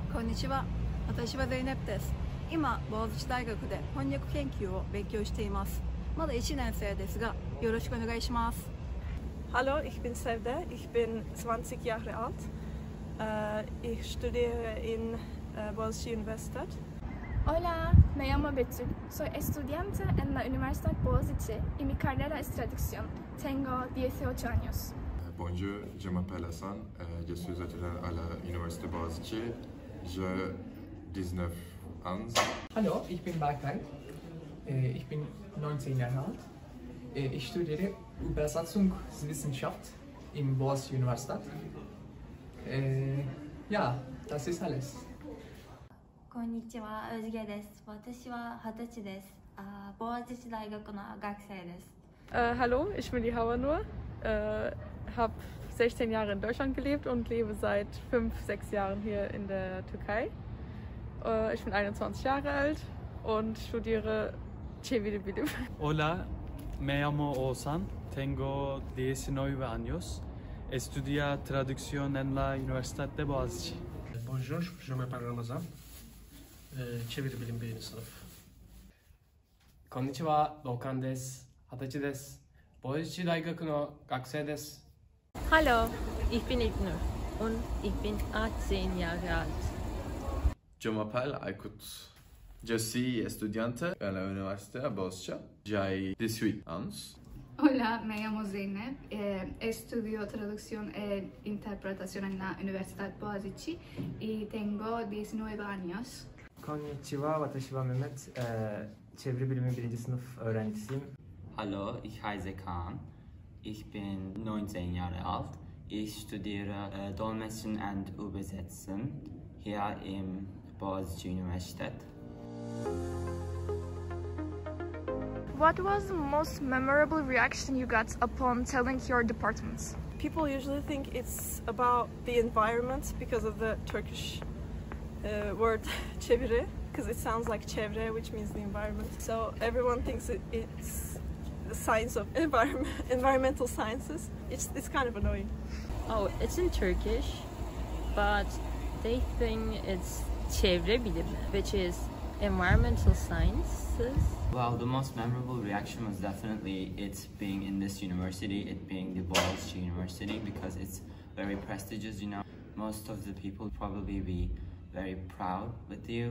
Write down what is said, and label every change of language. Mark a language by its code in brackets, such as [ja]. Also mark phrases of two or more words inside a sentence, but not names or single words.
[ja] にちは。私はゼイネプです。今、ボアズチ大学で翻訳研究を勉強しています。まだ1年生ですが、よろしくお願いします。 [de] Hallo, ich bin Sevde, ich bin 20 Jahre alt. Ich studiere in Boğaziçi Universität. [es] Hola, me llamo Betül. Soy estudiante en la Universidad Boğaziçi y mi carrera es traducción. Tengo 18 años. [fr] Bonjour, je m'appelle Hassan, je suis étudiant à l'Université Boğaziçi. J'ai 19 ans. [de] Hallo, ich bin Berkay. Ich bin 19 Jahre alt. Ich studiere Übersetzungswissenschaft in Boğaziçi Universität. Ja, das ist alles. [ja] こんにちは、うじげです。私は20歳です。ボアジチ大学の学生です。 [de] Hallo, ich bin die Havanur, habe 16 Jahre in Deutschland gelebt und lebe seit 5-6 Jahren hier in der Türkei. Ich bin 21 Jahre alt und studiere [tr] Çeviri Bilim. [es] Hola, me llamo Oğuzhan, tengo 19 años. Estudia traducción en la Universidad de Boğaziçi. [fr] Bonjour, je m'appelle Ramazan. [tr] Çeviri Bilim 1. sınıf. [ja] こんにちは、Dokanです. 20歳です。Boğaziçi大学の学生です。 [de] Hallo, ich bin Ibnur und ich bin 18 Jahre alt. [fr] Je m'appelle Aykut. Je suis étudiante à l'Université Boğaziçi. J'ai 18 ans. [es] Hola, me llamo Zeynep. Estudio traducción e interpretación en la Universidad Boğaziçi y tengo 19 años. [ja] こんにちは、私はMehmet. [tr] Çeviri bilimi 1. sınıf öğrencisiyim. [de] Hallo, ich heiße Kaan. Ich bin 19 Jahre alt. Ich studiere Dolmetschen und Übersetzen hier im Boğaziçi Universität. [en] What was the most memorable reaction you got upon telling your department? People usually think it's about the environment because of the Turkish word çeviri, because it sounds like çevre, which means the environment. So everyone thinks it's the science of environmental sciences. It's kind of annoying. Oh, it's in Turkish, but they think it's [tr] çevre bilimi, [en] which is environmental sciences. Well, the most memorable reaction was definitely it being in this university, it being the Boğaziçi University, because it's very prestigious, you know. Most of the people probably be very proud with you.